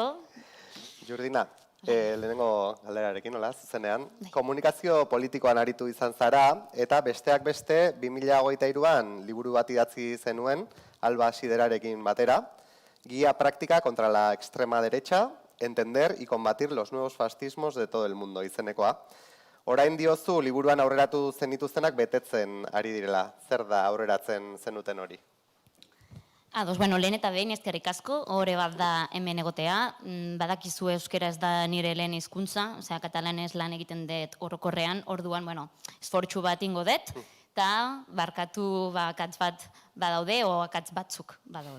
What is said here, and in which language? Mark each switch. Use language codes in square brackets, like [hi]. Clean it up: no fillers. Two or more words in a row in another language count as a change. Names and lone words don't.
[eu] Jurdina, lehenengo galderarekin, hola, zuzenean. Komunikazio politikoan aritu izan zara, eta besteak beste, 2023an liburu bat idatzi zenuen, Alba Siderarekin batera, Guía práctica contra la extrema derecha, entender y combatir los nuevos fascismos de todo el mundo, izenekoa. Orain diozu, liburuan aurreratu zenituztenak betetzen ari direla. Zer da aurreratzen zenuten hori? Lehen eta behin ezkerrik asko, hori bat da hemen egotea, badakizu euskera ez da nire lehen hizkuntza, osea, katalanez lan egiten dut orokorrean, orduan, esfortzu bat ingo dut, eta barkatu akatz bat badaude, o akatz batzuk badaude.